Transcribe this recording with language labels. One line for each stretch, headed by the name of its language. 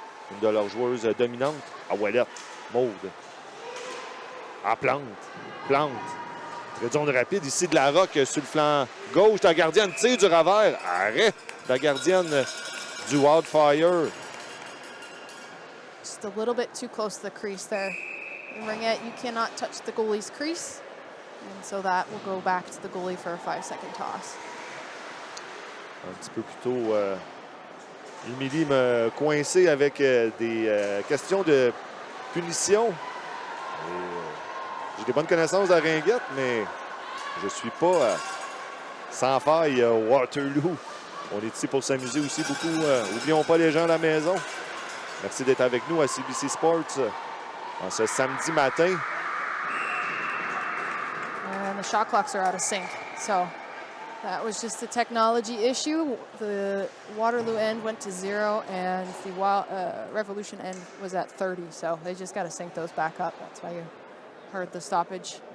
French: Une de leurs joueuses dominantes. À Ouellette. Maude. À Plante. Plante. Très zone rapide ici de la Roque sur le flanc gauche. La gardienne tire du revers. Arrête. La gardienne du Wildfire.
English: Just a little bit too close to the crease there. Ringette, you cannot touch the goalie's crease. And so that will go back to the goalie for a 5-second toss.
French: Un petit peu plus tôt, Émilie m'a coincé avec des questions de punition. J'ai des bonnes connaissances de la ringuette, mais je ne suis pas sans faille Waterloo. On est ici pour s'amuser aussi beaucoup. N'oublions pas les gens à la maison. Merci d'être avec nous à CBC Sports en ce samedi matin.
English: And the shot clocks are out of sync. So that was just a technology issue. The Waterloo end went to 0 and the Revolution end was at 30. So they just got to sync those back up. That's why you heard the stoppage.